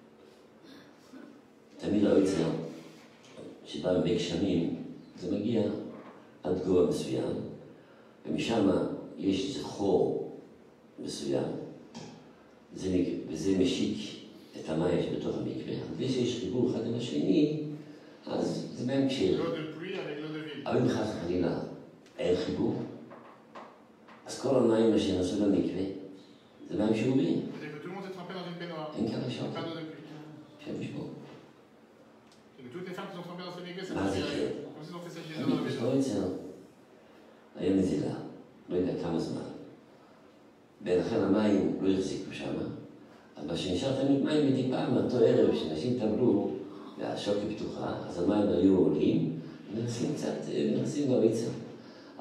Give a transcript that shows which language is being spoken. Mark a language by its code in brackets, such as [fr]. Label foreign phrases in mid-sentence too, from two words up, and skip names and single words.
[he] תמיד הריצה, שבא בגשמים, זה מגיע עד גובה מסוים, ומשם יש איזה חור מסוים, וזה משיק את המים שבתוך המקווה, וכשיש חיבור אחד עם השני, אז זה מים קשיר. אבל אם חס וחלילה אין חיבור, אז כל המים שנעשו במקווה, זה מים שאובים. אין כאן לשאול. שם ישבור. [fr] Toutes les femmes qui sont tombées dans ce milieu, c'est [he] מה זה כן? [fr] comme si on fait ça chez eux dans la maison. [he] לא אצל, היה נזילה, לא יודע כמה זמן. ולכן המים לא החזיקו שם, אבל כשנשאר תמיד מים מדי פעם, אותו ערב שנשים טבלו והשוקת פתוחה, אז המים היו עולים, ונכנסים קצת, ונכנסים בריצה.